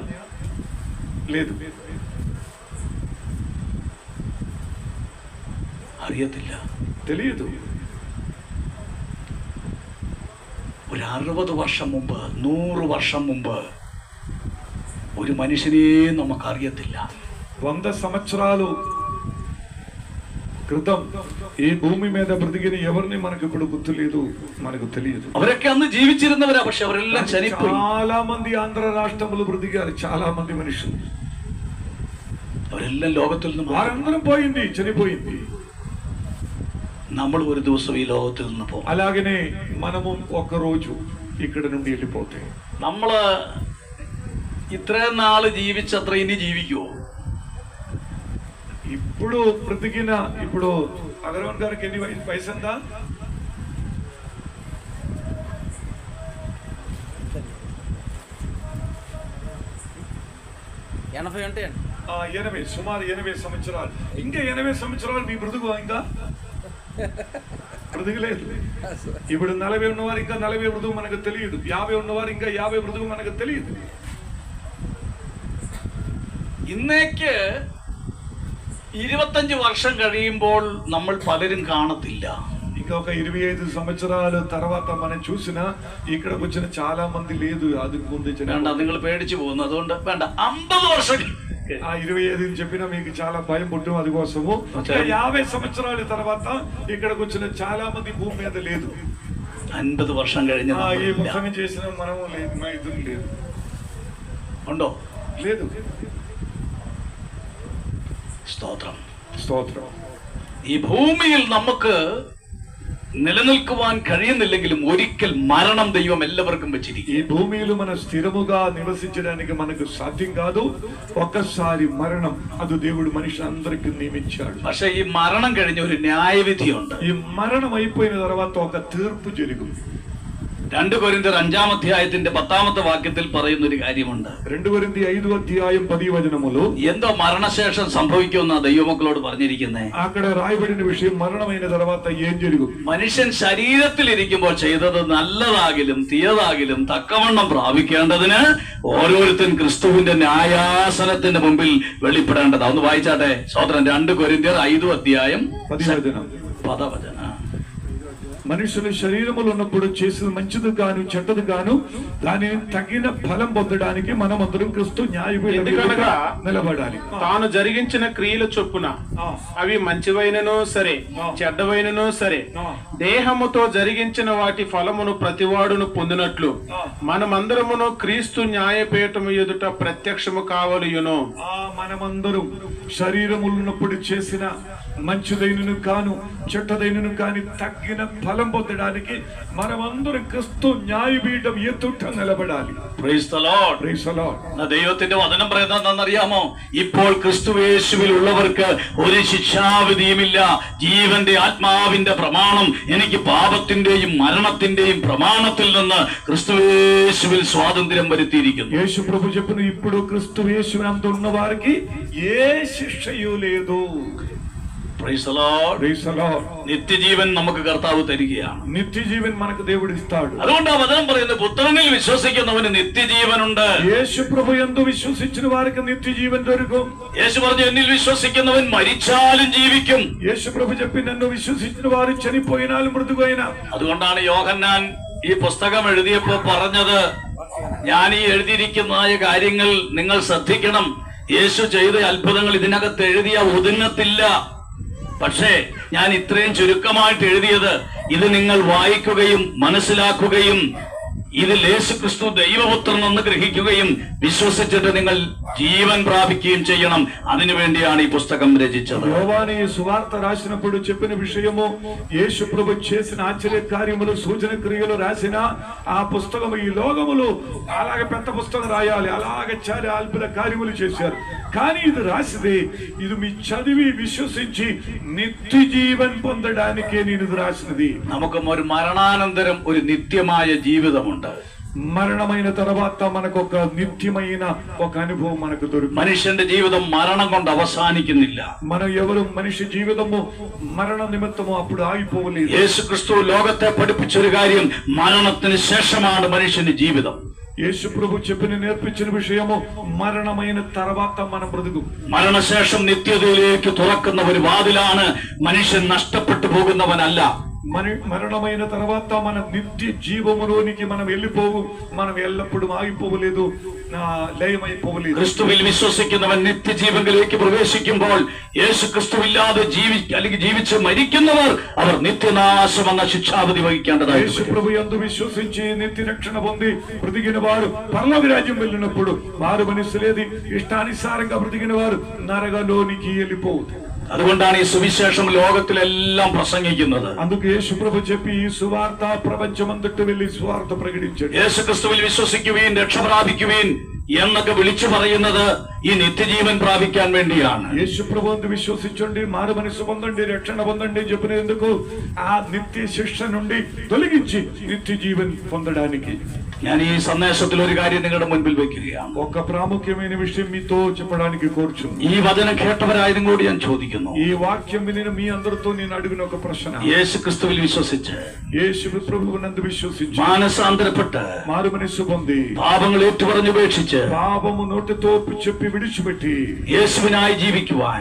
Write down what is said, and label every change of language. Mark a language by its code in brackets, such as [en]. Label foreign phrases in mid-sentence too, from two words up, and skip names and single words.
[te] లేదు. [ml] അറിയത്തില്ല, [te] తెలియదు. [ml] ഒരു 60 വർഷം മുമ്പ്, 100 വർഷം മുമ്പ് ഒരു മനുഷ്യനെയും നമുക്കറിയത്തില്ല. [te] 100 సంవత్సరాలు క్రితం ఈ భూమి మీద బ్రతికిన ఎవరిని మనకు ఇప్పుడు గుర్తులేదు, మనకు తెలియదు. [ml] അവരൊക്കെ അന്ന് ജീവിച്ചിരുന്നവരാ, പക്ഷെ അവരെല്ലാം ചനിപ്പോയി. [te] చాలా మంది ఆంధ్ర రాష్ట్రంలో బ్రతికారు, చాలా మంది మనుషులు. [ml] അവരെല്ലാം ലോകത്തിൽ നിന്ന് മാറി. [te] వారందరం పోయింది, చనిపోయింది. [ml] നമ്മൾ ഒരു ദിവസം ഈ ലോകത്തിൽ നിന്ന് പോകും. [te] అలాగనే మనము ఒక రోజు ఇక్కడ నుండి వెళ్ళిపోతే [ml] നമ്മള് ഇത്രയും നാള് ജീവിച്ചത്ര ഇനി ജീവിക്കുവോ? [te] ఇప్పుడు బ్రతికిన ఇప్పుడు అగరవన్ గారికి ఎన్ని వయసు ఎంత? 80 అంటే 80, సుమారు 80 సంవత్సరాలు. ఇంకా 80 సంవత్సరాలు మీ బ్రతుకు ఇంకా బ్రతుకులేదు. ఇప్పుడు 40 ఉన్నవారు ఇంకా 40 బ్రతుకు మనకు తెలియదు, 50 ఉన్నవారు ఇంకా 50 బ్రతుకు మనకు తెలియదు. [ml] ഇന്നേക്ക് 25 വർഷം കഴിയുമ്പോൾ നമ്മൾ പലരും കാണത്തില്ല. [te] ఇంకా ఒక 25 సంవత్సరాల తర్వాత మనం చూసినా ఇక్కడికి వచ్చిన చాలా మంది లేదు. అది ముందు [ml] വേണ്ട, നിങ്ങൾ പേടിച്ചു പോകുന്നു, അതുകൊണ്ട് വേണ്ട. 50 വർഷം [te] 25 చెప్పినా మీకు చాలా భయం పుట్టు, అది కోసము 50 సంవత్సరాల తర్వాత ఇక్కడికి వచ్చిన చాలా మంది భూమి మీద లేదు. [ml] 50 വർഷം കഴിഞ്ഞ [te] ఈ ప్రసంగం చేసిన మనము లేదు, మా ఇద్దరు లేదు. [ml] ഉണ്ടോ? [te] లేదు. [ml] സ്തോത്രം, സ്തോത്രം. ഈ ഭൂമിയിൽ നമുക്ക് നിലനിൽക്കുവാൻ കഴിയുന്നില്ലെങ്കിലും ഒരിക്കൽ മരണം ദൈവം എല്ലാവർക്കും വെച്ചിരിക്കും. [te] ఈ భూమిలో మన స్థిరముగా నివసించడానికి మనకు సాధ్యం కాదు. ఒక్కసారి మరణం అది దేవుడు మనిషి అందరికి నియమించాడు. [ml] പക്ഷെ ഈ മരണം കഴിഞ്ഞ ഒരു ന്യായവിധിയുണ്ട്. [te] ఈ మరణం అయిపోయిన తర్వాత ఒక తీర్పు జరుగుతుంది. [ml] 2 കൊരിന്ത്യർ 5-ാം അധ്യായത്തിന്റെ 10-ാമത്തെ വാക്യത്തിൽ പറയുന്ന ഒരു കാര്യമുണ്ട്. [te] 2 കൊരിന്ത്യർ 5వ అధ్యాయం 10వ వచనములో [ml] എന്തോ മരണശേഷം സംഭവിക്കുമെന്ന ദൈവമക്കളോട് പറഞ്ഞിരിക്കുന്നേ. [te] అక్కడ రాయబడిన విషయం మరణమైన తర్వాత ఏం జరుగుతుంది? [ml] മനുഷ്യൻ ശരീരത്തിൽ ഇരിക്കുമ്പോൾ ചെയ്തത് നല്ലതാകിലും തീയതാകിലും തക്കവണ്ണം പ്രാപിക്കേണ്ടതിന് ഓരോരുത്തൻ ക്രിസ്തുവിന്റെ ന്യായാസനത്തിന്റെ മുമ്പിൽ വെളിപ്പെടേണ്ടത്. ഒന്ന് വായിച്ചാട്ടെ. സ്തോത്രം. 2 കൊരിന്ത്യർ [te] 5వ అధ్యాయం 10వ వచనం. మనుషులు శరీరములు ఉన్నప్పుడు చేసిన మంచిది గాను చెడ్డది గాను దానిని తగిన ఫలం పొందడానికి మనమందరం క్రీస్తు న్యాయపీఠం ఎదుట నిలబడాలి. తాను జరిగించిన క్రియల చొప్పున అవి మంచివైనను సరే చెడ్డవైనను సరే దేహముతో జరిగించిన వాటి ఫలమును ప్రతివాడును పొందినట్లు మనమందరమును క్రీస్తు న్యాయపీఠము ఎదుట ప్రత్యక్షము కావలియును. మనమందరం శరీరములు ఉన్నప్పుడు చేసిన మంచిదైనను కాను చెడ్డదైనను కాని తగిన ఫలం పొందడానికి మనమందరం క్రీస్తు న్యాయపీఠం ఎదుట నిలబడాలి. [en] Praise the Lord. Praise the Lord. [ml] ദൈവത്തിന്റെ വചനം പറയുന്നത് എന്താണെന്നറിയാമോ? ഇപ്പോൾ ക്രിസ്തുയേശുവിൽ ഉള്ളവർക്ക് ഒരു ശിക്ഷാവിധിയുമില്ല. ജീവന്റെ ആത്മാവിന്റെ പ്രമാണം എനിക്ക് പാപത്തിന്റെയും മരണത്തിന്റെയും പ്രമാണത്തിൽ നിന്ന് ക്രിസ്തുയേശുവിൽ സ്വാതന്ത്ര്യം വരുത്തിയിരിക്കുന്നു. [te] యేసు ప్రభు చెప్పిన ఇప్పుడు క్రీస్తుయేసునందు ఉన్న వారికి ఏ శిక్షయూ లేదు. [en] Praise the Lord. Praise the Lord. [ml] നിത്യജീവൻ നമുക്ക് കർത്താവ് തരികയാണ്. [te] నిత్యజీవൻ మనకు దేవుడు ఇస్తాడు. [ml] അതുകൊണ്ട് ആ വചനം പറയുന്നത് പുത്രനിൽ വിശ്വസിക്കുന്നവന് നിത്യജീവനുണ്ട്. [te] యేసు ప్రభు యందు విశ్వసించిన వారికి నిత్యజీవൻ దొరుకుం. [ml] യേശു പറഞ്ഞു എന്നിൽ വിശ്വസിക്കുന്നവൻ മരിച്ചാലും ജീവിക്കും. [te] యేసు ప్రభు చెప్పి నన్ను విశ్వసించిన వారు చనిపోయినాലും మృతువైనా. [ml] അതുകൊണ്ടാണ് യോഹന്നാൻ ഈ പുസ്തകം എഴുതിയപ്പോ പറഞ്ഞത്, ഞാൻ ഈ എഴുതിയിരിക്കുന്നതായ കാര്യങ്ങൾ നിങ്ങൾ ശ്രദ്ധിക്കണം. യേശു ചെയ്ത അത്ഭുതങ്ങൾ ഇതിനകത്ത് എഴുതിയ ഒതുങ്ങത്തില്ല. പക്ഷേ ഞാൻ ഇത്രയും ചുരുക്കമായിട്ട് എഴുതിയത് ഇത് നിങ്ങൾ വായിക്കുകയും മനസ്സിലാക്കുകയും ഇതിൽ യേശു ക്രിസ്തു ദൈവപുത്രൻ എന്ന് ഗ്രഹിക്കുകയും വിശ്വസിച്ചിട്ട് നിങ്ങൾ ജീവൻ പ്രാപിക്കുകയും ചെയ്യണം. അതിനുവേണ്ടിയാണ് ഈ പുസ്തകം രചിച്ചത്. [te] యోహాను ఈ సువార్త రాసినప్పుడు చెప్పిన విషయము యేసు ప్రభు చేసిన ఆశ్చర్య కార్యములు సూచన క్రియలు రాసిన ఆ పుస్తకం ఈ లోకములో అలాగే పెద్ద పుస్తకం రాయాలి, అలాగే చాలా అద్భుత కార్యములు చేశారు. కానీ ఇది రాసిదే ఇది మీ చదివి విశ్వసించి నిత్య జీవన్ పొందడానికే నేను ఇది రాసినది. [ml] നമുക്ക് ഒരു മരണാനന്തരം ഒരു നിത്യമായ ജീവിതമുണ്ട്. [te] మరణమైన తర్వాత మనకు ఒక నిత్యమైన ఒక అనుభవం మనకు దొరుకుతుంది. [ml] മനുഷ്യന്റെ ജീവിതം മരണം കൊണ്ട് അവസാനിക്കുന്നില്ല. [te] మనం ఎవరు మనిషి జీవితము మరణ నిమిత్తము అప్పుడు ఆగిపోలేదు. [ml] യേശു ക്രിസ്തു ലോകത്തെ പഠിപ്പിച്ചൊരു കാര്യം, മരണത്തിന് ശേഷമാണ് മനുഷ്യന്റെ ജീവിതം. [te] యేసు ప్రభు చెప్పిన నేర్పించిన విషయము మరణమైన తర్వాత మనం బ్రతుకు. [ml] മരണശേഷം നിത്യതയിലേക്ക് തുറക്കുന്ന ഒരു വാതിലാണ്. മനുഷ്യൻ നഷ്ടപ്പെട്ടു പോകുന്നവനല്ല. [te] మరణమైన తర్వాత మన నిత్య జీవములోనికి మనం వెళ్ళిపోవు. మనం ఎల్లప్పుడూ ఆగిపోవలేదు. [ml] ലയమైపోలేదు. ക്രിസ്തുവിൽ വിശ്വസിക്കുന്നവൻ നിത്യജീവനിലേക്ക് പ്രവേശിക്കുമ്പോൾ യേശു ക്രിസ്തുവില്ലാതെ അല്ലെങ്കിൽ ജീവിച്ച് മരിക്കുന്നവർ അവർ നിത്യനാശം എന്ന ശിക്ഷാവിധി വഹിക്കേണ്ടതായി. [te] యేసు ప్రభు యందు విశ్వసించి నిత్యరక్షణ పొంది బ్రతికిన వారు పరలోక రాజ్యం వెళ్ళినప్పుడు మారు మనసు లేదు, ఇష్టానుసారంగా బ్రతికిన వారు నరకలోనికి వెళ్ళిపోతారు. [ml] അതുകൊണ്ടാണ് ഈ സുവിശേഷം ലോകത്തിലെല്ലാം പ്രസംഗിക്കുന്നത്. [te] అందుకు యేసు ప్రభు చెప్పి ఈ సువార్త ప్రపంచమంతటా వెళ్ళి సువార్త ప్రకటించండి. [ml] യേശു ക്രിസ്തുവിൽ വിശ്വസിക്കുവീൻ രക്ഷ പ്രാപിക്കുവീൻ എന്നൊക്കെ വിളിച്ചു പറയുന്നത് ഈ നിത്യജീവൻ പ്രാപിക്കാൻ വേണ്ടിയാണ്. [te] యేసు ప్రభు యందు విశ్వసించండి, మారు మనసు పొందండి, రక్షణ పొందండి చెప్పినందుకు ఆ నిత్య శిక్ష నుండి తొలగించి నిత్య జీవన్ పొందడానికి. [ml] ഞാൻ ഈ സന്ദേശത്തിൽ ഒരു കാര്യം നിങ്ങളുടെ മുൻപിൽ വെക്കുകയാണ്. [te] ఒక ప్రాముఖ్యమైన విషయం మీతో చెప్పడానికి కోరుచున్నాను. [ml] ഈ വചനം കേട്ടവരായതും കൂടി ഞാൻ ചോദിക്കുന്നു. [te] ఈ వాక్యం వినిన మీ అందరితో నేను అడిగిన ఒక ప్రశ్న, [ml] യേശു ക്രിസ്തുവിൽ വിശ്വസിച്ച് [te] యేసు ప్రభువునందు విశ్వసించి [ml] മാനസാന്തരപ്പെട്ട് [te] మారు మనసు పొంది [ml] പാപങ്ങൾ ഏറ്റുപറഞ്ഞുപേക്ഷിച്ച് [te] పాపము నోటితో చెప్పి విడిచిపెట్టి [ml] യേശുവിനായി ജീവിക്കുവാൻ